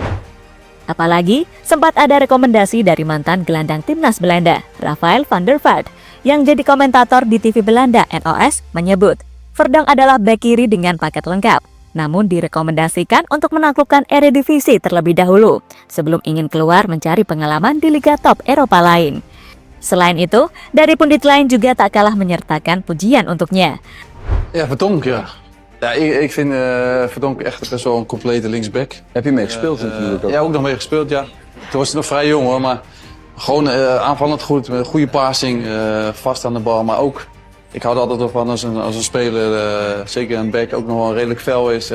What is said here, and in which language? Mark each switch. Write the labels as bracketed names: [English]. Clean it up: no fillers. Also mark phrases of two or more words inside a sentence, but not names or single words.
[Indonesian] Apalagi, sempat ada rekomendasi dari mantan gelandang timnas Belanda, Rafael van der Vaart, yang jadi komentator di TV Belanda NOS menyebut, Verdong adalah bek kiri dengan paket lengkap, namun direkomendasikan untuk menaklukkan Eredivisie terlebih dahulu, sebelum ingin keluar mencari pengalaman di liga top Eropa lain. Selain itu, dari pundit lain juga tak kalah menyertakan pujian untuknya. [Dutch] Ja, Verdonk, ja. Ja, ik vind Verdonk echt best wel een complete linksback. Heb je mee gespeeld natuurlijk ook? Ja, ook nog mee gespeeld, ja. Toen was hij nog vrij jong hoor, maar gewoon aanvallend goed, met goede passing, vast aan de bal. Maar ook, ik hou er altijd wel van als een speler, zeker een back, ook nog wel redelijk fel is.